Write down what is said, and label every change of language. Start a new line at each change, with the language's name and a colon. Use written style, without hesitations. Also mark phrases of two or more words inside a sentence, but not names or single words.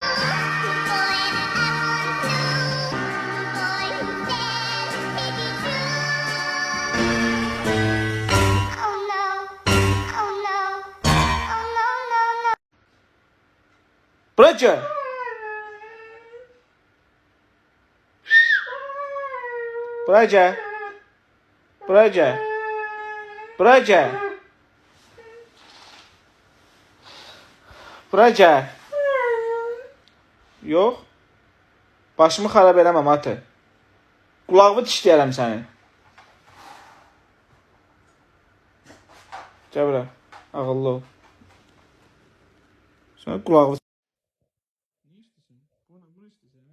Turkish: Bırakın. Bırakın. Bırakın. Bırakın. Bırakın.
Azerbaijani: Yox. Başımı xarab eləməm atı. Qulağımı dişləyərəm sənin. Gəl bura. Ağıllı ol. Sən qulağımı...
Turkish: Ne istiyorsun? Bunu istiyorsun.